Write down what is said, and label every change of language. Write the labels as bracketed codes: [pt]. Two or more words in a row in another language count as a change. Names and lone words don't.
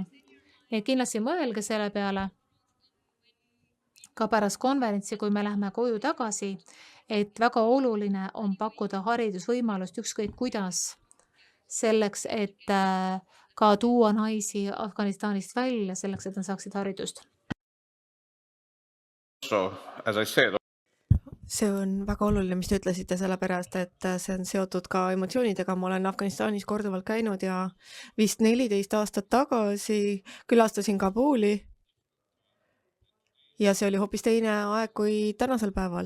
[et] Ja kindlasti mõelge selle peale ka pärast konverentsi, kui me läheme koju tagasi, et väga oluline on pakkuda haridusvõimalust ükskõik kuidas selleks, et ka tuua naisi Afganistanist välja, selleks, et nad saaksid haridust. [en] So, as I said, [et] See on väga oluline, mis te ütlesite, sellepärast, et see on seotud ka emotsioonidega. Ma olen Afganistanis korduvalt käinud ja vist 14 aastat tagasi külastasin Kabuli. Ja see oli hoopis teine aeg kui tänasel päeval.